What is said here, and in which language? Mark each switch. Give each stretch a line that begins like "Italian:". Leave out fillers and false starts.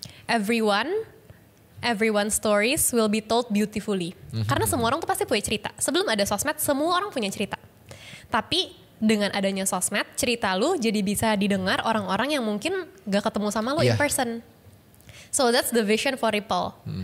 English: Everyone's stories will be told beautifully.
Indonesian: Karena semua orang tuh pasti punya cerita. Sebelum ada sosmed, semua orang punya cerita. Tapi dengan adanya sosmed, cerita lu jadi bisa didengar orang-orang yang mungkin gak ketemu sama lu
English: in person. So that's the vision for Ripple.